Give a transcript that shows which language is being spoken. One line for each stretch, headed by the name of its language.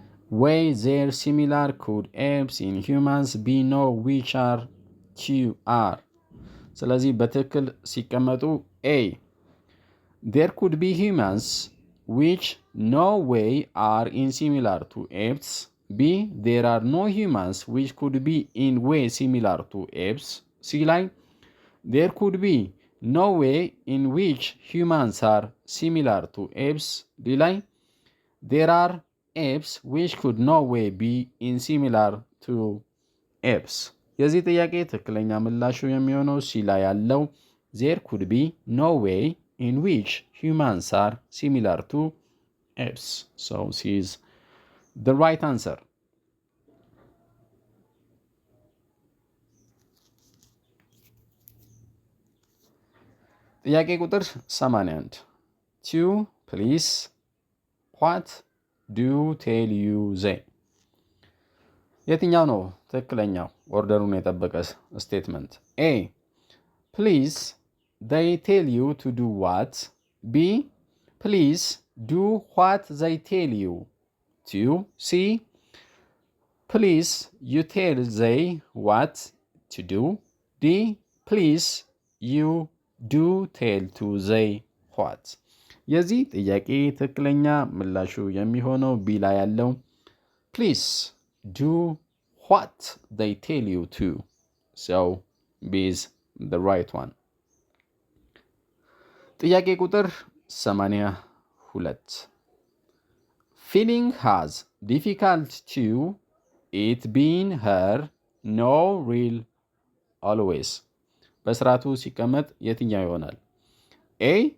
English: way there similar could apes in humans be know which are QR።
Amharic: ስለዚህ በትክክል ሲቀመጡ ኤ
English: there could be humans which no way are in similar to apes. B there are no humans which could be in way similar to apes. C line there could be no way in which humans are similar to apes. D line there are apes which could no way be in similar to apes።
Amharic: የዚህ ጥያቄ ትክክለኛ ምላሹ የሚሆነው ሲ ላይ ያለው
English: there could be no way in which humans are similar to apes. So C is the right answer.
Amharic: ጥያቄ ቁጥር 81
English: to please what do tell you they።
Amharic: የትኛው ነው ትክክለኛው ኦርደሩን የጠበቀ ስቴትመንት? ኤ ፕሊዝ
English: they tell you to do what? B. Please do what they tell you to. C. Please you tell they what to do. D. Please you do tell to they what?
Amharic: የዚህ ጥያቄ ትክክለኛ ምላሹ የሚሆነው ቢ ላይ ያለው
English: ፕሊዝ ዱ ዋት they tell you to. So B is the right one.
Amharic: ጥያቄ ቁጥር 82
English: feeling has difficult to it being her no real always
Amharic: በስርዓቱ ሲቀመጥ የትኛው ይሆናል?
English: A.